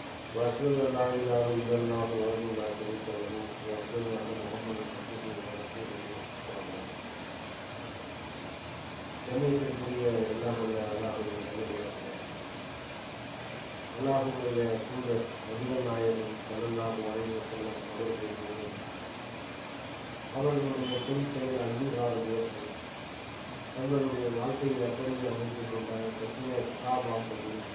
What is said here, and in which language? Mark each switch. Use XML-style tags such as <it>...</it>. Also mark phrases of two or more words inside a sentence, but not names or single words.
<ar>وأشهد أن لا إله إلا الله وحده لا شريك له وأشهد أن محمدا عبده ورسوله</ar> <ta>கண்ணியத்திற்குரிய எல்லாருடைய அல்லாஹுடைய தூதர் நபிகள் நாயகம்</ta> <ar>صلى الله عليه وسلم</ar> <ta>அவர்களுடைய சொல் செயல் அங்கீகாரங்கள் தங்களுடைய வாழ்க்கையை எப்படி அமைத்துக் கொண்ட சத்திய சகாபாக்கள்</ta>